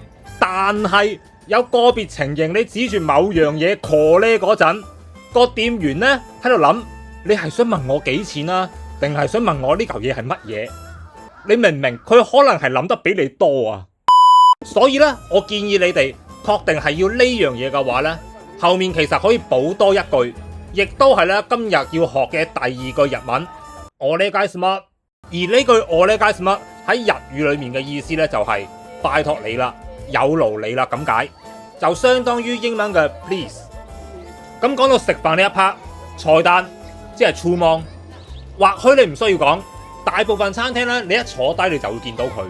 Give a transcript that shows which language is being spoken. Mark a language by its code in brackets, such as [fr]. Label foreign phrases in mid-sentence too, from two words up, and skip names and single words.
[yue] 但係有個別情形，你指住某樣嘢これ嗰陣，個店員呢喺度諗，你係想問我幾錢啊，定係想問我呢嚿嘢係乜嘢？你明唔明？佢可能係諗得比你多啊。所以呢，我建議你哋確定係要呢樣嘢嘅話呢，後面其實可以補多一句亦都係咧今日要學嘅第二句日文。お願いします。而呢句お願いします喺日語裏面嘅意思咧就係拜託你啦，有勞你啦咁解，就相當於英文嘅 please。咁講到食飯呢一 part， 菜單即係注文，或許你唔需要講，大部分餐廳咧你一坐低你就會見到佢。